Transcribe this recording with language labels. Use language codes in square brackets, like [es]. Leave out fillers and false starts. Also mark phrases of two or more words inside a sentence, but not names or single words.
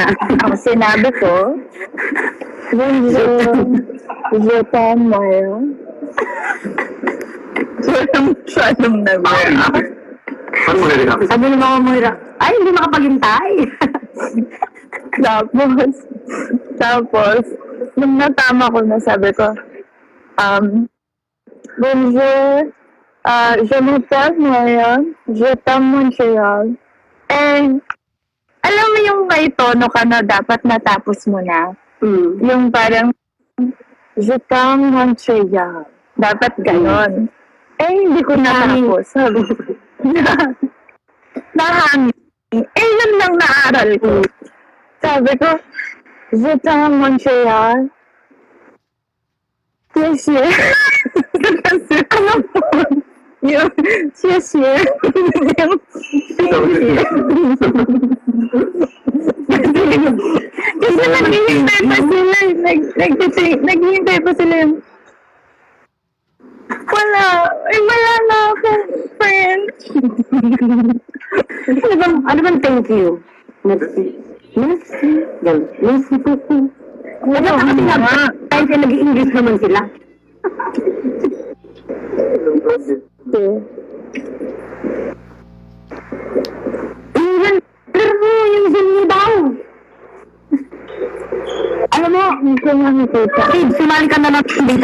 [tl] Ang sinabi ko, Juta, Moira. Walang masyadong nag-react. Paano mag-react? Sabi ng mga Moira, ay, hindi makapaghintay. Tapos, nung natama ko na sabi ko, [fr] bonjour, je m'appelle Moya, je t'aime Montreal. [tl] And, alam mo yung may tono ka na dapat natapos mo na. Yung parang, [fr] je t'aime Montreal. [tl] Dapat ganon. Eh, hindi ko natapos. Sabi ko, nahangin. Eh, yun lang naaral ko. Sabi ko, [fr] je t'aime Montreal. [en] Yes, yes. [tl] Kasi, ano po? Yung, [en] yes, yes. [tl] Kasi naghihintay pa sila. Naghihintay pa sila yung, wala na akong French. Ano bang [en] thank you? [fr] Merci. Merci. Merci beaucoup. [tl] Ano nga? Kahit nag-i-English naman sila. Yung Zoom niyo daw. Alam mo, Steve, sumali ka na lang dito.